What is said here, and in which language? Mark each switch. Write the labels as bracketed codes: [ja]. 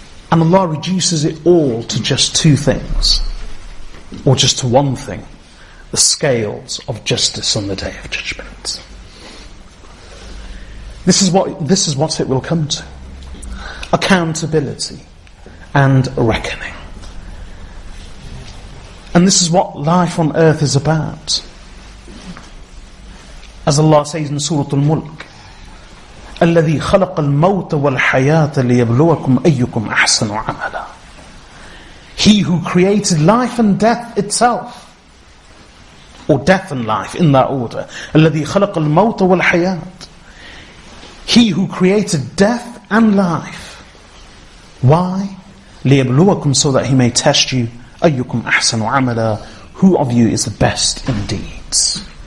[en] And Allah reduces it all to just two things, or just to one thing: the scales of justice on the Day of Judgment. This is what it will come to: accountability and reckoning. And this is what life on earth is about. As Allah says in Surah Al-Mulk, [ar] الَّذِي خَلَقَ الْمَوْتَ وَالْحَيَاةَ لِيَبْلُوَكُمْ أَيُّكُمْ أَحْسَنُ عَمَلًا. [en] He who created life and death itself, or death and life in that order. [ar] الَّذِي خَلَقَ الْمَوْتَ وَالْحَيَاةَ. [en] He who created death and life. Why? [ar] لِيَبْلُوَكُمْ, [en] so that he may test you. [ar] أَيُّكُمْ أَحْسَنُ عَمَلًا, [en] who of you is the best in deeds.